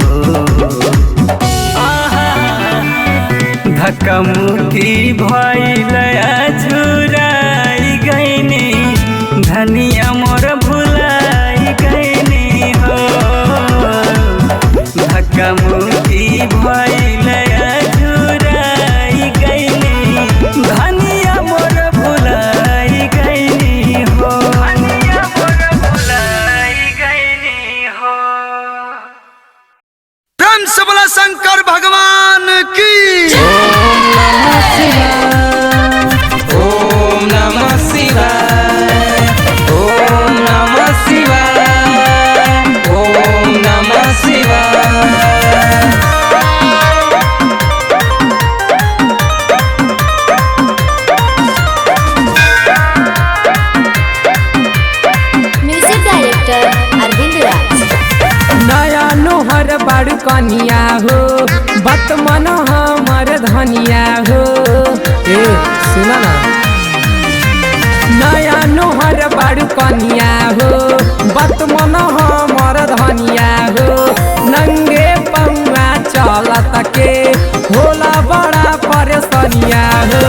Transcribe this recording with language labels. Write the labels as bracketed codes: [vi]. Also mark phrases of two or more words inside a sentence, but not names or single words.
[bho] धक्का मुक्की भइले अझुराई गईनी धनिया मोर भुलाई गईनी हो धक्का मुक्की भइले अझुराई गईनी धनिया मोर भुलाई गईनी हो धनिया मोर भुलाई गईनी हो प्रेम से बोला शंकर भगवान की। [sa] ओम नमः शिवाय ओम नमः शिवाय ओम नमः शिवाय [en] Music director अरविंद राज। [bho] नया नोहर बड़ कनिया हो बत मन हमर धनिया हो ए सुना ना नया नोहर बड़ कनिया हो बत मन हमर धनिया हो नंगे पौआ चलत के होला बड़ा परेशानिया हो